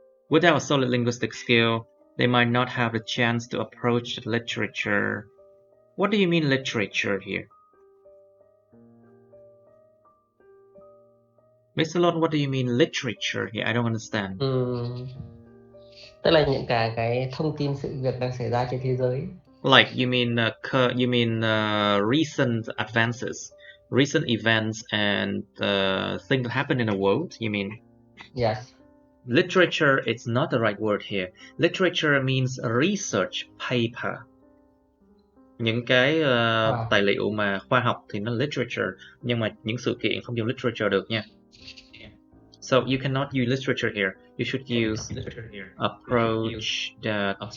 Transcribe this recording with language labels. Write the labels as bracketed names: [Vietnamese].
[English] Without a solid linguistic skill, they might not have the chance to approach the literature. What do you mean literature here? Mr. Lon, what do you mean literature here? I don't understand. [Vietnamese] Tức là những cái thông tin sự việc đang xảy ra trên thế giới. [English] Like you mean recent advances, recent events and things that happen in the world, you mean? Yes. Literature, it's not the right word here. Literature means research paper. [Vietnamese] Những cái tài liệu mà khoa học thì nó literature, nhưng mà những sự kiện không dùng literature được nha. [English] So you cannot use literature here. You should use approach that.